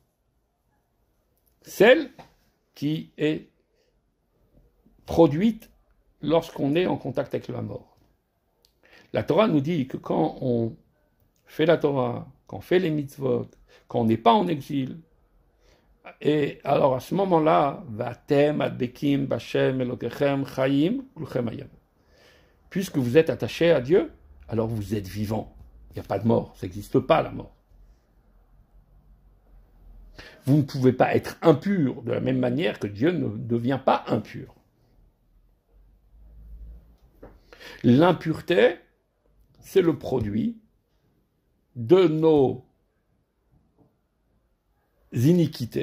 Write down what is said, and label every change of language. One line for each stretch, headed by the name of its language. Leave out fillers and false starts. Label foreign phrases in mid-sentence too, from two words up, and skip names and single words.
French: Celle qui est produite lorsqu'on est en contact avec la mort. La Torah nous dit que quand on fait la Torah, quand on fait les mitzvot, quand on n'est pas en exil, et alors à ce moment-là,
Hebrew: ואתם הדבקים בהשם אלוקיכם חיים כולכם היום.
French: Puisque vous êtes attaché à Dieu, alors vous êtes vivant. Il n'y a pas de mort, ça n'existe pas la mort. Vous ne pouvez pas être impur de la même manière que Dieu ne devient pas impur. L'impureté, c'est le produit de nos iniquités.